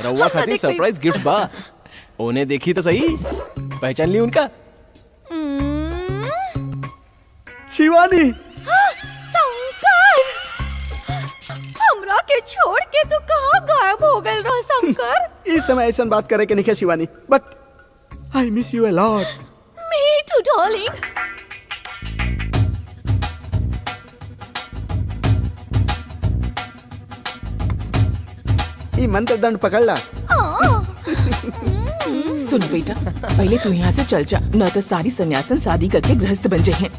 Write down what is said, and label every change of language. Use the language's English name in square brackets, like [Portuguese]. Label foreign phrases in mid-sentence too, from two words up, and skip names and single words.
[Bhojpuri] रहुआ खातिर [English] surprise gift [Bhojpuri] बा। ओने देखी तो सही, पहचान ली उनका? शिवानी। शंकर, हमरा के छोड़ के तू कहाँ गायब हो गए रहा शंकर? इस समय ऐसा बात करे के नहीं शिवानी, [English] but I miss you a lot. Me too darling. [Bhojpuri] ये मंत्र दंड पकड़ ला। सुन बेटा, पहले तू यहाँ से चल जा, न तो सारी सन्यासन शादी करके गृहस्थ बन जाए।